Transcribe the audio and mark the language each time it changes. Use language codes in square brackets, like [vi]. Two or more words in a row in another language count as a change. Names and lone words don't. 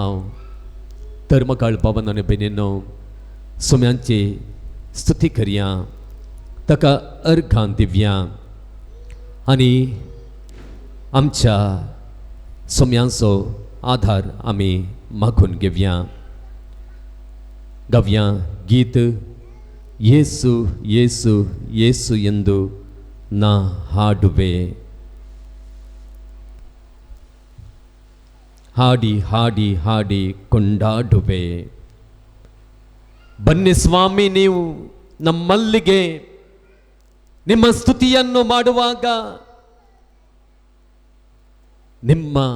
[kok] तर म्हाका बाबान आनी भयणीनो सोम्यांची स्तुती करया, ताका अर्घां दिवया आनी आमच्या सोम्यांचो आधार आमी मागून घेवया. गावया गीत येसु येसु येसु [kn] ಎಂದು ನಾ ಹಾಡುವೆ. ಹಾಡಿ ಹಾಡಿ ಹಾಡಿ ಕೊಂಡಾಡುವೆ. ಬನ್ನಿ ಸ್ವಾಮಿ, ನೀವು ನಮ್ಮಲ್ಲಿಗೆ ನಿಮ್ಮ ಸ್ತುತಿಯನ್ನು ಮಾಡುವಾಗ ನಿಮ್ಮ